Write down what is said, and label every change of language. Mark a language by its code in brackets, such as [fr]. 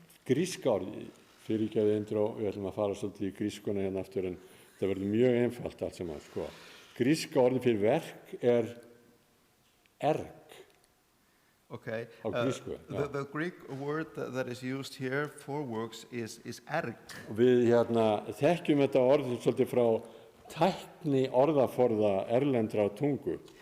[is] Gríska orðið, fyrirgefðu Indró, við ætlum að fara svolítið í grískuna hérna aftur, en það verður mjög einfalt allt saman, sko. Gríska orðið fyrir verk erg. [en] Okay. [is] Á grísku. [en] The Greek word that is used here for works is erg. [is] Við þekkjum þetta orðið svolítið frá tækni orðaforða erlendra tungu.